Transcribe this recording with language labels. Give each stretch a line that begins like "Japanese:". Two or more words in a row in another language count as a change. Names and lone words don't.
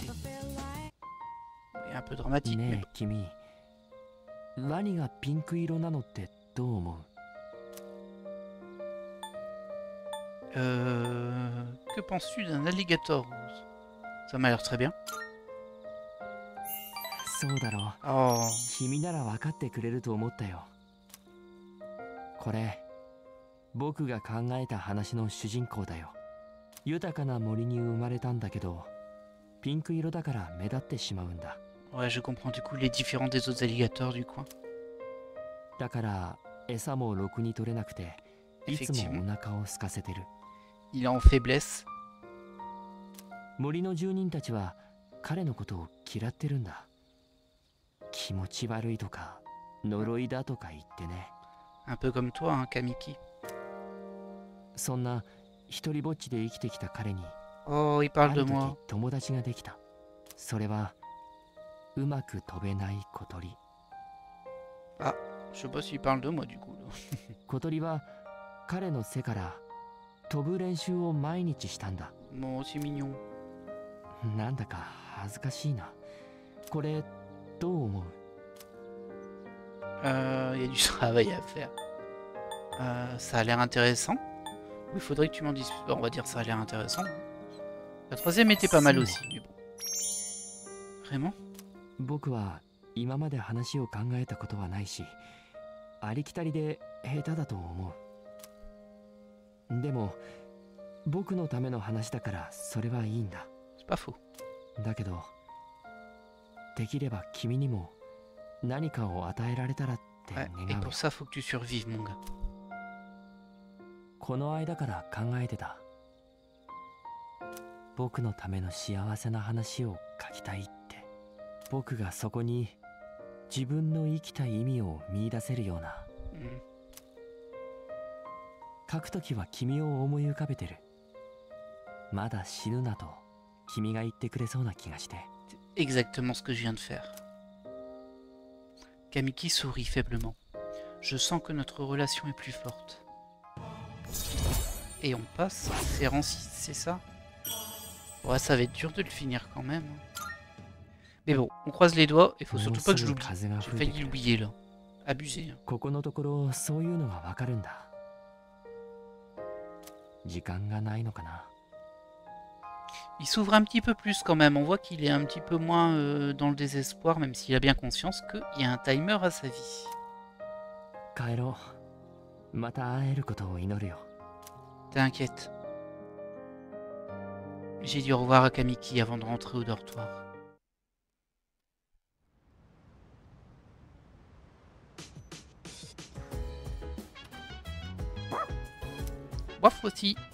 French: Et un peu dramatique, mais bon. Que penses-tu d'un alligator rose? Ça m'a l'air très bien. Oh.
Japanese: 僕が考えた話の主人公だよ。豊かな森に生まれたんだけど、ピンク色だから目立ってしまうんだ。
French: Ouais, je comprends du coup les différents des autres alligators du coin.
Japanese: だから餌もろくに取れなくて、いつもお腹を空かせてる。
French: Il est en faiblesse.
Japanese: 森の住人たちは彼のことを嫌ってるんだ。気持ち悪いとか呪いだとか言ってね。
French: Un peu comme toi, hein, Kamiki.
Japanese: そんな一人ぼっちで生きてきた彼に
French: Oh, il あ parle る de
Japanese: 時
French: moi.
Japanese: 友達ができた。それはうまく飛べない小鳥。
French: Ah, je sais pas s'il parle de moi du coup. Là.
Japanese: 小鳥は彼の背から飛ぶ練習を毎日したんだ。
French: Bon, c'est mignon.
Japanese: なんだか恥ずかしいな。これどう思う？
French: Il y a du travail à faire. Ça a l'air intéressant. Il faudrait que tu m'en dises. Bon, on va dire ça a l'air intéressant. La troisième était pas mal aussi, mais bon. Vraiment?
Japanese: 僕は今まで話を考えたことはないし、ありきたりで下手だと思う。でも僕のための話だからそれはいいんだ。
French: C'est pas faux.
Japanese: だけどできれば君にも何かを与えられたらって
French: Ouais, et
Japanese: 願う。
French: pour ça, faut que tu survives, mon gars.
Japanese: この間から考えてた。僕のための幸せな話を書きたいって。僕がそこに自分の生きた意味を見出せるような。 Mm. 書くときは君を思い浮かべてる。まだ死ぬなと君が言ってくれそうな気がして。
French: C'est exactement ce que je viens de faire. Kamiki sourit faiblement. Je sens que notre relation est plus forte. Et on passe Ferrand 6, c'est ça? Ouais, ça va être dur de le finir quand même. Mais bon, on croise les doigts, il faut surtout pas que je l'oublie. J'ai failli l'oublier là. Abusé.
Japanese: ここのところそういうのがわかるんだ。時間がないのかな。
French: Il s'ouvre un petit peu plus quand même. On voit qu'il est un petit peu moins dans le désespoir, même s'il a bien conscience qu'il y a un timer à sa vie.
Japanese: 帰ろう。また会えることを祈るよ。
French: T'inquiète. J'ai dit au revoir à Kamiki avant de rentrer au dortoir. Bof aussi.